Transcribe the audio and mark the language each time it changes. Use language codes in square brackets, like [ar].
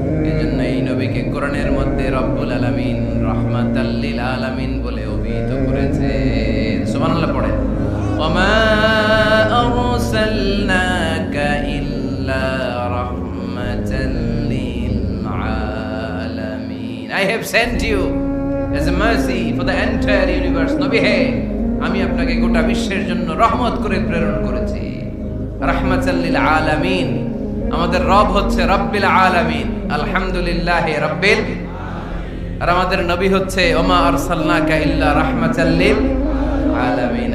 [bn] এজন্য এই নবীকে কোরআনের মধ্যে রব্বুল আলামিন রাহমাতাল লিল আলামিন বলে অভিহিত করেছে। সুবহানাল্লাহ পড়েন। [ar] ওমা আরসালনাকা ইল্লা রাহমাতাল লিল আলামিন। [en] I have sent you as a mercy for the entire universe. [bn] নবী হে, আমি আপনাকে গোটা বিশ্বের জন্য রহমত করে প্রেরণ করেছি। [ar] রাহমাতাল লিল আলামিন। [bn] আমাদের রব হচ্ছে রব্বিল আলামিন, আলহামদুলিল্লাহ রাব্বিল। আর আমাদের নবী হচ্ছে [ar] ওমা আরসালনাকা ইল্লা রাহমাতাল লিল আলামিন।